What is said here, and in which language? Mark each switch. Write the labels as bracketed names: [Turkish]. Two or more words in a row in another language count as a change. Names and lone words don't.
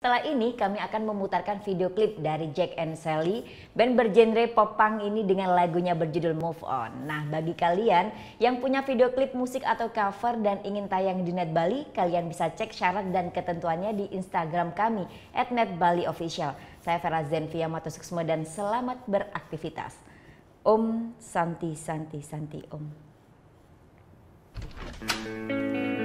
[Indonesian] Setelah ini kami akan memutarkan video klip dari Jack and Sally, band bergenre pop punk ini dengan lagunya berjudul Move On. Nah, bagi kalian yang punya video klip musik atau cover dan ingin tayang di Net Bali, kalian bisa cek syarat dan ketentuannya di Instagram kami @netbaliofficial. Saya Vera Zenvia Matosuksmo dan selamat beraktivitas. [Sanskrit] Om Santi Santi Santi Om.